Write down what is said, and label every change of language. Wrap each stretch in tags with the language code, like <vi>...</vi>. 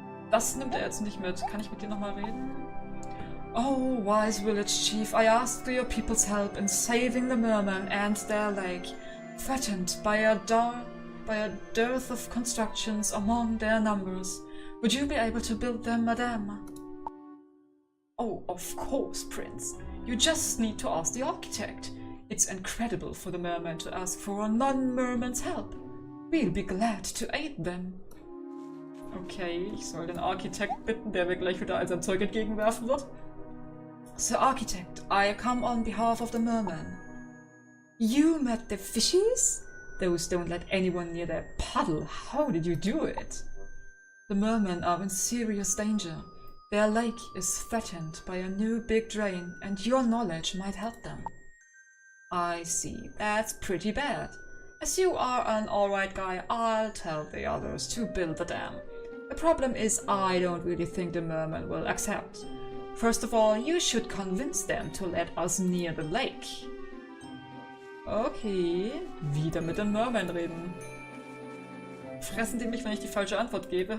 <de>Das nimmt er jetzt nicht mit. Kann ich mit dir nochmal reden?</de> <en>Oh, wise village chief, I asked for your people's help in saving the merman and their lake, threatened by a dearth of constructions among their numbers. Would you be able to build them, madame? Oh, of course, Prince. You just need to ask the architect. It's incredible for the merman to ask for a non-merman's help. We'll be glad to aid them.</en> <de>Okay, ich soll den Architekt bitten, der mir gleich wieder all sein Zeug entgegenwerfen wird.</de> <en>Sir Architect, I come on behalf of the merman. You met the fishies? Those don't let anyone near their puddle. How did you do it? The mermen are in serious danger. Their lake is threatened by a new big drain, and your knowledge might help them. I see. That's pretty bad. As you are an alright guy, I'll tell the others to build the dam. The problem is I don't really think the mermen will accept. First of all, you should convince them to let us near the lake.</en> <de>Okay, wieder mit dem Merman reden. Fressen die mich, wenn ich die falsche Antwort gebe?</de>